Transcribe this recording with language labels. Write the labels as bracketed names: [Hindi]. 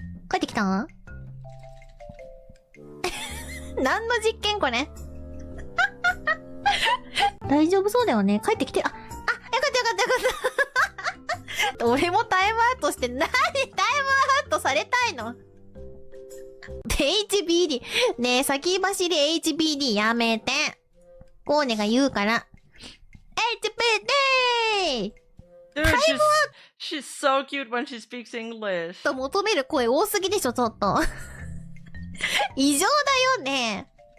[Japanese] 帰ってきた何の実験これ大丈夫そうだよね。帰ってきて、よかったよかった俺もタイムアウトして、何タイムアウトされたいのHBD。ねえ、先走り HBD やめて。コーネが言うから。HBD! [English] Dude, she's so cute when she speaks English. [Japanese] と求める声多すぎでしょ、ちょっと。異常だよね。